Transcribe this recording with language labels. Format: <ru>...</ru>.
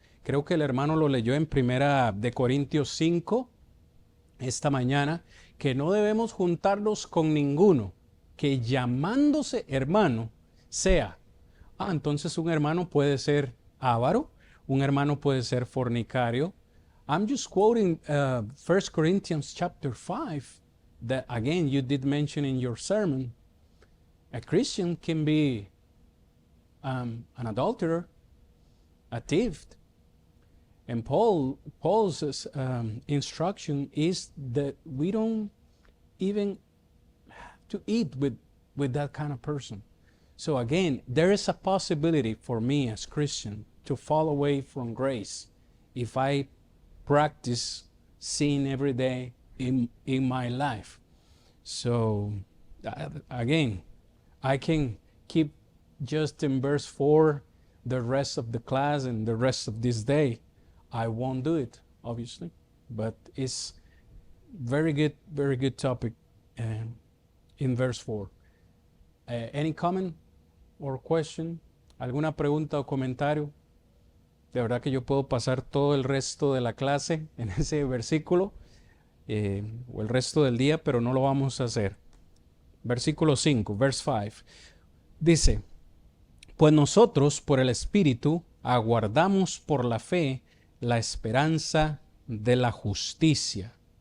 <es>Creo que el hermano lo leyó en 1 de Corintios 5 esta mañana, que no debemos juntarnos con ninguno que llamándose hermano sea. Entonces un hermano puede ser avaro, un hermano puede ser fornicario.</es> <en>I'm just quoting 1 Corinthians chapter 5 that again you did mention in your sermon. A Christian can be an adulterer, a thief. And Paul's instruction is that we don't even have to eat with that kind of person. So again, there is a possibility for me as Christian to fall away from grace if I practice sin every day in my life. So again, I can keep just in verse 4 the rest of the class and the rest of this day. I won't do it, obviously, but it's very good topic in verse 4. Any comment or question?</en> <es>¿Alguna pregunta o comentario? De verdad que yo puedo pasar todo el resto de la clase en ese versículo o el resto del día, pero no lo vamos a hacer. Versículo 5,</es> <en>verse 5.</en> <es>Dice, pues nosotros por el Espíritu aguardamos por la fe la esperanza de la justicia.</es>